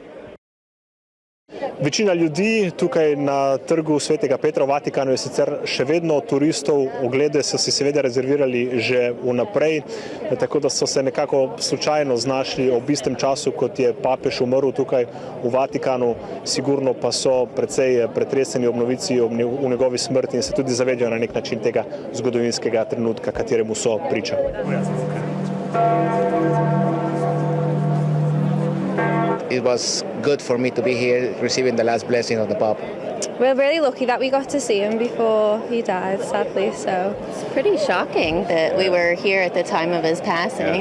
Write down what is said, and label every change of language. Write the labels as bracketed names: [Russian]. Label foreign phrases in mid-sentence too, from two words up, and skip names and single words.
[Slovenian] Večina ljudi tukaj na trgu Svetega Petra v Vatikanu je sicer še vedno turistov, oglede so si seveda rezervirali že vnaprej, tako da so se nekako slučajno znašli ob istem času, kot je papež umrl tukaj v Vatikanu. Sigurno pa so precej pretreseni ob novici o njegovi smrti in se tudi zavedajo na nek način tega zgodovinskega trenutka, kateremu so priča. [English] It was good for me to be here receiving the last blessing of the Pope. We're really lucky that we got to see him before he died, sadly, so. It's pretty shocking that we were here at the time of his passing.